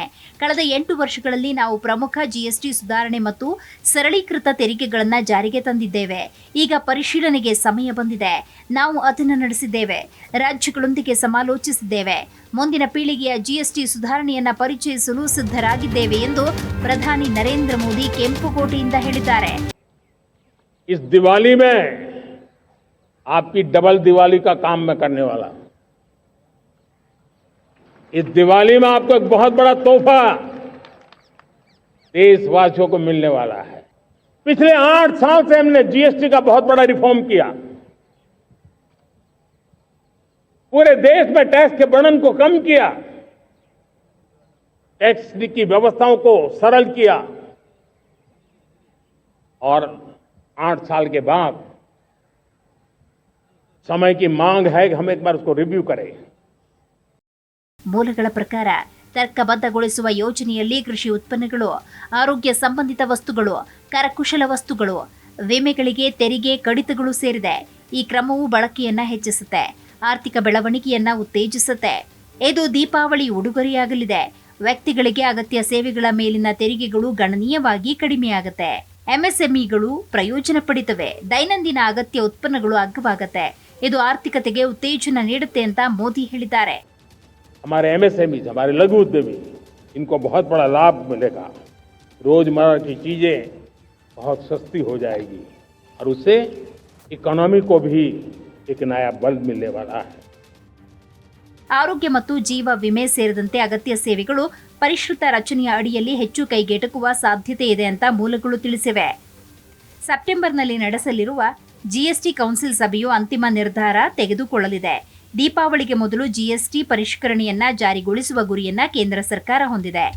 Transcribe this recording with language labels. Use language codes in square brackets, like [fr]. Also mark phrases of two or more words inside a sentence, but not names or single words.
[kn] ಕಳೆದ 8 ವರ್ಷಗಳಲ್ಲಿ ನಾವು ಪ್ರಮುಖ ಜಿಎಸ್ಟಿ ಸುಧಾರಣೆ ಮತ್ತು ಸರಳೀಕೃತ ತೆರಿಗೆಗಳನ್ನು ಜಾರಿಗೆ ತಂದಿದ್ದೇವೆ. ಈಗ ಪರಿಶೀಲನೆಗೆ ಸಮಯ ಬಂದಿದೆ. ನಾವು ಅದನ್ನು ನಡೆಸಿದ್ದೇವೆ. ರಾಜ್ಯಗಳೊಂದಿಗೆ ಸಮಾಲೋಚಿಸಿದ್ದೇವೆ. ಮುಂದಿನ ಪೀಳಿಗೆಯ ಜಿಎಸ್ಟಿ ಸುಧಾರಣೆಯನ್ನು ಪರಿಚಯಿಸಲು ಸಿದ್ಧರಾಗಿದ್ದೇವೆ ಎಂದು ಪ್ರಧಾನಿ ನರೇಂದ್ರ ಮೋದಿ ಕೆಂಪುಕೋಟೆಯಿಂದ ಹೇಳಿದ್ದಾರೆ. [hi] इस दिवाली में आपकी डबल दिवाली का काम मैं करने वाला हूं. इस दिवाली में आपको एक बहुत बड़ा तोहफा देशवासियों को मिलने वाला है. पिछले 8 साल से हमने जीएसटी का बहुत बड़ा रिफॉर्म किया. पूरे देश में टैक्स के बर्डन को कम किया. टैक्स की व्यवस्थाओं को सरल किया. और 8 साल के बाद समय की मांग है कि हम एक बार उसको रिव्यू करें. [kn] ಮೂಲಗಳ ಪ್ರಕಾರ ತರ್ಕಬದ್ಧಗೊಳಿಸುವ ಯೋಜನೆಯಲ್ಲಿ ಕೃಷಿ ಉತ್ಪನ್ನಗಳು, ಆರೋಗ್ಯ ಸಂಬಂಧಿತ ವಸ್ತುಗಳು, ಕರಕುಶಲ ವಸ್ತುಗಳು, ವಿಮೆಗಳಿಗೆ ತೆರಿಗೆ ಕಡಿತಗಳು ಸೇರಿದೆ. ಈ ಕ್ರಮವು ಬಳಕೆಯನ್ನ ಹೆಚ್ಚಿಸುತ್ತೆ, ಆರ್ಥಿಕ ಬೆಳವಣಿಗೆಯನ್ನ ಉತ್ತೇಜಿಸುತ್ತೆ. ಇದು ದೀಪಾವಳಿ ಉಡುಗೊರೆಯಾಗಲಿದೆ. ವ್ಯಕ್ತಿಗಳಿಗೆ ಅಗತ್ಯ ಸೇವೆಗಳ ಮೇಲಿನ ತೆರಿಗೆಗಳು ಗಣನೀಯವಾಗಿ ಕಡಿಮೆಯಾಗುತ್ತೆ. ಎಂಎಸ್ಎಂಇಗಳು ಪ್ರಯೋಜನ ಪಡಿತವೆ. ದೈನಂದಿನ ಅಗತ್ಯ ಉತ್ಪನ್ನಗಳು ಅಗ್ಗವಾಗುತ್ತೆ. ಇದು ಆರ್ಥಿಕತೆಗೆ ಉತ್ತೇಜನ ನೀಡುತ್ತೆ ಅಂತ ಮೋದಿ ಹೇಳಿದ್ದಾರೆ. [hi] हमारे एमएसएमई, हमारे लघु उद्यमी, इनको बहुत बड़ा लाभ मिलेगा. रोजमर्रा की चीजें बहुत सस्ती हो जाएगी और उससे इकोनॉमी को भी एक नया बल मिलने वाला है. [kn] ಆರೋಗ್ಯ ಮತ್ತು ಜೀವ ವಿಮೆ ಸೇರಿದಂತೆ ಅಗತ್ಯ ಸೇವೆಗಳು ಪರಿಷ್ಕೃತ ರಚನೆಯ ಅಡಿಯಲ್ಲಿ ಹೆಚ್ಚು ಕೈಗೆಟಕುವ ಸಾಧ್ಯತೆ ಇದೆ ಅಂತ ಮೂಲಗಳು ತಿಳಿಸಿವೆ. ಸೆಪ್ಟೆಂಬರ್ನಲ್ಲಿ ನಡೆಸಲಿರುವ ಜಿಎಸ್ಟಿ ಕೌನ್ಸಿಲ್ ಸಭೆಯು ಅಂತಿಮ ನಿರ್ಧಾರ ತೆಗೆದುಕೊಳ್ಳಲಿದೆ. ದೀಪಾವಳಿಗೆ ಮೊದಲು ಜಿಎಸ್ಟಿ ಪರಿಷ್ಕರಣೆಯನ್ನ ಜಾರಿಗೊಳಿಸುವ ಗುರಿಯನ್ನ ಕೇಂದ್ರ ಸರ್ಕಾರ ಹೊಂದಿದೆ.